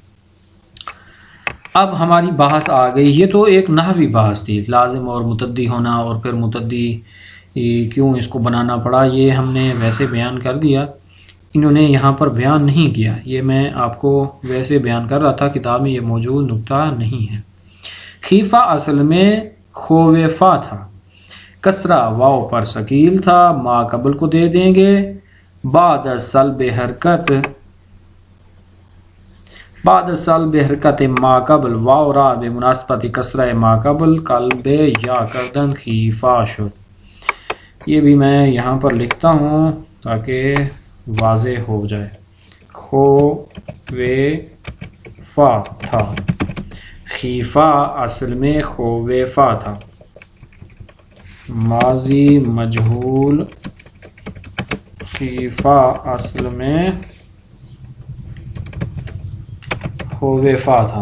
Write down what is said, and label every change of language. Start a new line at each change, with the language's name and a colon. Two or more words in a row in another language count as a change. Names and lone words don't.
Urdu: اب ہماری بحث آ گئی، یہ تو ایک نحوی بحث تھی، لازم اور متعدی ہونا اور پھر متعدی کیوں اس کو بنانا پڑا، یہ ہم نے ویسے بیان کر دیا. انہوں نے یہاں پر بیان نہیں کیا، یہ میں آپ کو ویسے بیان کر رہا تھا، کتاب میں یہ موجود نقطہ نہیں ہے. خیفہ اصل میں خوفہ تھا، کسرہ واو پر ثقیل تھا، ما قبل کو دے دیں گے.
Persian: بعد سلب حرکت ما قبل واو را بے مناسبت کسرہ ما قبل قلب یا کردن خیفہ شد.
Urdu: یہ بھی میں یہاں پر لکھتا ہوں تاکہ واضح ہو جائے. خوفہ تھا، خیفہ اصل میں خوفہ تھا. ماضی مجہول خیفہ اصل میں خوفا تھا.